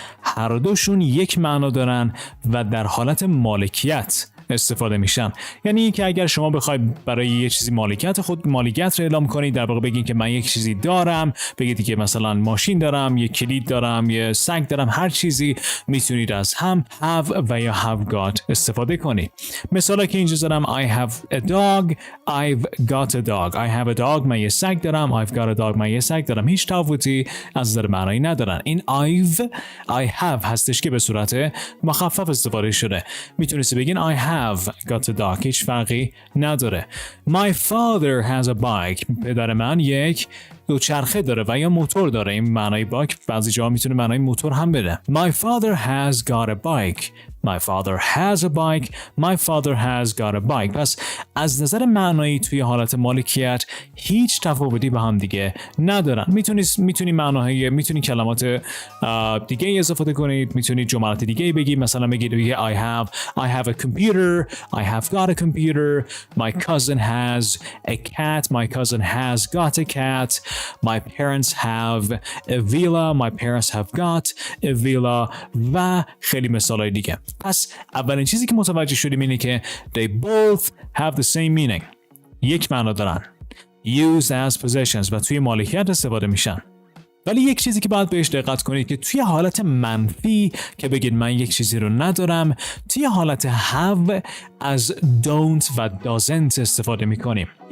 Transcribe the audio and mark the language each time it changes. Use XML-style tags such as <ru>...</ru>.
<fa>هر دوشون یک معنا دارن و در حالت مالکیت استفاده میشن. یعنی که اگر شما بخواید برای یه چیزی مالکیت رو اعلام کنید، در واقع بگین که من یک چیزی دارم، بگید که مثلا ماشین دارم، یک کلید دارم، یه سگ دارم، هر چیزی میتونید از هم have و یا have got استفاده کنید. مثلا که اینجا دارم</fa> <en>I have a dog, I've got a dog. I have a dog،</en> <fa>من یه سگ دارم.</fa> <en>I've got a dog،</en> <fa>من یه سگ دارم. هیچ تفاوتی از نظر معنایی ندارن. این I have هستش که به صورت مخفف استفاده شده. میتونید بگین</fa> <en>I have got a dog،</en> <fa>هیچ فرقی نداره.</fa> <en>My father has a bike،</en> <fa>پدر من یک دوچرخه داره و یا موتور داره. این معنای بایک بعضی جاها میتونه معنای موتور هم بده.</fa> <en>My father has got a bike. My father has a bike. My father has got a bike.</en> <fa>پس از نظر معنایی توی حالت مالکیت هیچ تفاوتی با هم دیگه ندارن. میتونی کلمات دیگه استفاده کنید، میتونید جملات دیگه بگید. مثلا بگید</fa> <en>I have a computer. I have got a computer. My cousin has a cat. My cousin has got a cat. My parents have a villa. My parents have got a villa</en> <fa>و خیلی مثالای دیگه. پس اولین چیزی که متوجه شدیم اینه که</fa> <en>they both have the same meaning.</en> <fa>یک معنا دارن.</fa> <en>Used as possessions</en> <fa>و توی مالکیت استفاده میشن. ولی یک چیزی که باید بهش دقت کنید که توی حالت منفی که بگید من یک چیزی رو ندارم، توی حالت have از don't و doesn't استفاده میکنیم.</fa>